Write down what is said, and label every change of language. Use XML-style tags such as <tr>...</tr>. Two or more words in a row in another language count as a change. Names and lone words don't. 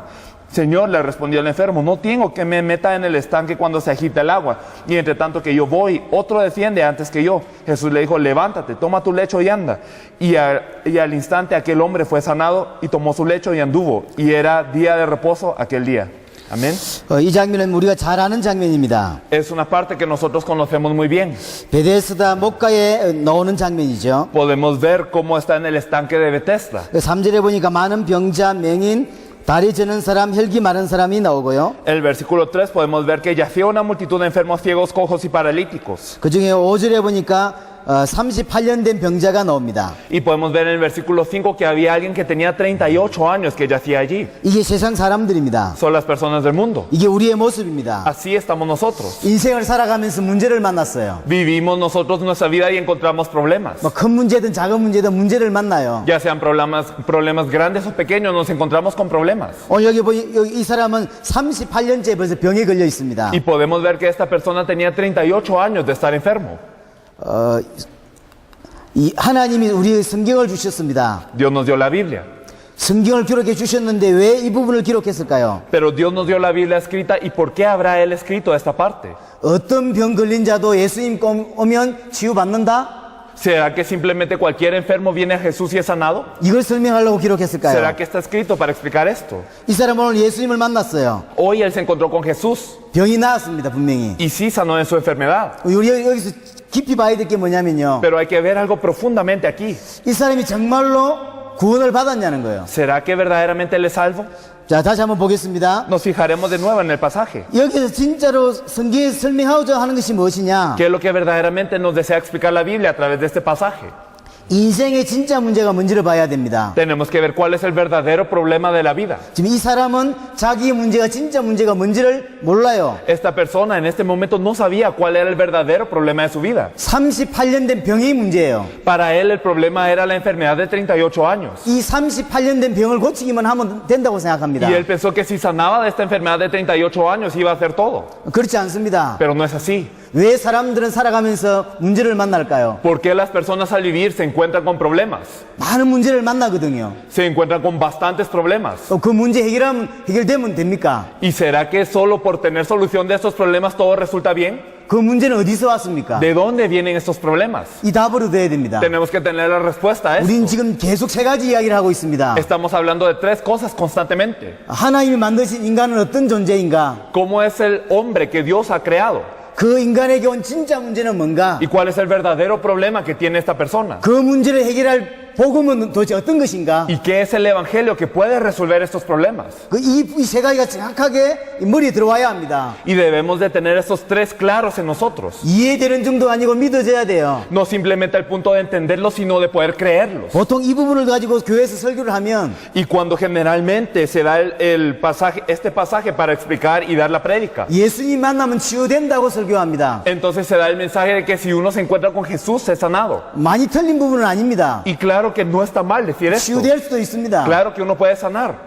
<es>Señor, le respondió el enfermo, no tengo que me meta en el estanque cuando se agita el agua, y entre tanto que yo voy, otro desciende antes que yo. Jesús le dijo: levántate, toma tu lecho y anda. Y al instante aquel hombre fue sanado y tomó su lecho y anduvo, y era día de reposo aquel día. Amén.</es> <ko>이 장면은 우리가 잘 아는 장면입니다.</ko> <es>Es una parte que nosotros conocemos muy bien.</es> <ko>베데스다 목가에 나오는 장면이죠.</ko> <es>Podemos ver cómo está en el estanque de Betesda.</es> <ko>3절에 보니까 많은 병자, 맹인, 다리 저는 사람, 혈기 마른 사람이 나오고요.</ko> <es>En el versículo 3 podemos ver que yacía una multitud de enfermos, ciegos, cojos y paralíticos.</es> <ko>그 중에 5절에 보니까 38년 된 병자가 나옵니다.</ko> <es>Y podemos ver en el versículo 5 que había alguien que tenía 38 años que yacía allí.</es> <ko>이게 세상 사람들입니다.</ko> <es>Son las personas del mundo.</es> <ko>이게 우리의 모습입니다.</ko> <es>Así estamos nosotros.</es> <ko>인생을 살아가면서 문제를 만났어요.</ko> <es>Vivimos nosotros nuestra vida y encontramos problemas.</es> <ko>뭐 큰 문제든 작은 문제든 문제를 만나요.</ko> <es>Ya sean problemas grandes o pequeños, nos encontramos con problemas.</es> <ko>오늘 여기 이 사람은 38년째 벌써 병에 걸려 있습니다.</ko> <es>Y podemos ver que esta persona tenía 38 años de estar enfermo.</es> <ko>이 하나님이 우리의 성경을 주셨습니다.</ko> <es>Dios nos dio la Biblia.</es> <ko>성경을 기록해 주셨는데 왜 이 부분을 기록했을까요?</ko> <es>Pero Dios nos dio la Biblia escrita, ¿y por qué habrá Él escrito esta parte?</es> <ko>어떤 병 걸린 자도 예수님 오면 치유받는다?</ko> <es>¿Será que simplemente cualquier enfermo viene a Jesús y es sanado?</es> <ko>이걸 설명하려고 기록했을까요?</ko> <es>¿Será que está escrito para explicar esto?</es> <ko>이 사람은 오늘 예수님을 만났어요.</ko> <es>Hoy él se encontró con Jesús</es> <ko>병이 나았습니다, 분명히.</ko> <es>y sí sanó de su enfermedad.</es> <ko>우리 여기서 깊이 봐야 될 게 뭐냐면요.</ko> <es>Pero hay que ver algo profundamente aquí.</es> <ko>이 사람이 정말로 구원을 받았냐는 거예요.</ko> <es>¿Será que verdaderamente él es salvo?</es> <ko>자, 다시 한번 보겠습니다.</ko> <es>Nos fijaremos de nuevo en el pasaje.</es> <ko>여기서 진짜로 성경에 설명하고자 하는 것이 무엇이냐?</ko> <es>¿Qué es lo que verdaderamente nos desea explicar la Biblia a través de este pasaje?</es> <ko>인생의 진짜 문제가 뭔지를 봐야 됩니다.</ko> <es>Tenemos que ver cuál es el verdadero problema de la vida.</es> <ko>지금 이 사람은 자기의 문제가 진짜 문제가 뭔지를 몰라요.</ko> <es>Esta persona en este momento no sabía cuál era el verdadero problema de su vida.</es> <ko>38년 된 병이 문제예요.</ko> <es>Para él el problema era la enfermedad de 38 años.</es> <ko>이 38년 된 병을 고치기만 하면 된다고 생각합니다.</ko> <es>Y él pensó que si sanaba de esta enfermedad de 38 años iba a hacer todo.</es> <ko>그렇지 않습니다.</ko> <es>Pero no es así.</es> <ko>왜 사람들은 살아가면서 문제를 만날까요?</ko> <es>¿Por qué las personas al vivir se encuentran con problemas?</es> <ko>많은 문제를 만나거든요.</ko> <es>Se encuentran con bastantes problemas.</es> <ko>그 문제 해결되면 됩니까?</ko> <es>¿Y será que solo por tener solución de estos problemas todo resulta bien?</es> <ko>그 문제는 어디서 왔습니까?</ko> <es>¿De dónde vienen estos problemas?</es> <ko>이 답을 얻어야 됩니다.</ko> <es>Tenemos que tener la respuesta a</es> <ko>우린</ko> <es>esto.</es> <ko>지금 계속 세 가지 이야기를 하고 있습니다.</ko> <es>Estamos hablando de 3 cosas constantemente.</es> <ko>하나님이 만드신 인간은 어떤 존재인가?</ko> <es>¿Cómo es el hombre que Dios ha creado?</es> <ko>그 인간에게 온 진짜 문제는 뭔가?</ko> <es>¿Y cuál es el verdadero problema que tiene esta persona?</es> <ko>그 문제를 해결할 복음은 도대체 어떤 것인가?</ko> <es>¿Y qué es el evangelio que puede resolver estos problemas?</es> <ko>이 세 가지가 정확하게 이 머리에 들어와야 합니다.</ko> <es>Y debemos de tener estos tres claros en nosotros.</es> <ko>이해되는 정도 아니고 믿어져야 돼요.</ko> <es>No simplemente al punto de entenderlos, sino de poder creerlos.</es> <ko>보통 이 부분을 가지고 교회에서 설교를 하면</ko> <es>Y cuando generalmente se da el pasaje, este pasaje para explicar y dar la prédica,</es> <ko>예수님 만나면 치유된다고 설교합니다.</ko> <es>entonces se da el mensaje de que si uno se encuentra con Jesús es sanado.</es> <ko>많이 틀린 부분은 아닙니다.</ko> <es>Y claro que no está mal decir esto.</es> <ko>치유될 수도 있습니다.</ko> <es>Claro que uno puede sanar.</es>